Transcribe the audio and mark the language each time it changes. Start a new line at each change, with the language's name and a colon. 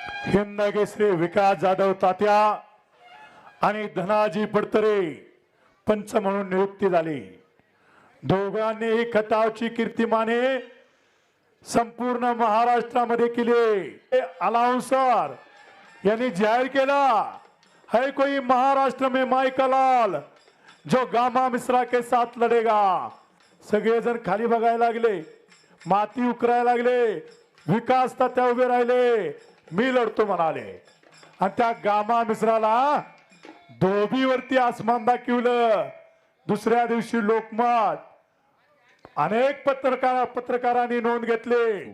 Marathi: हिंद केसरी विकास जाधव तात्या आणि धनाजी पडतरे पंच म्हणून नियुक्ती झाली। दोघांनीही खटावची कीर्तिमाने संपूर्ण महाराष्ट्रामध्ये केली। अलाउंसर यांनी जाहीर केला
Hindi: है कोई महाराष्ट्र में माई का लाल जो गामा मिश्रा के साथ लढेगा।
Marathi: सगळेजण खाली बघायला लागले, माती उकरायला लागले, विकास तात्या उभे राहिले, मी लढतो म्हणाले। आणि त्या गामा मिश्राला धोबीवरती आसमान दाखवलं। दुसऱ्या दिवशी लोकमत अनेक पत्रकारांनी नोंद घेतली।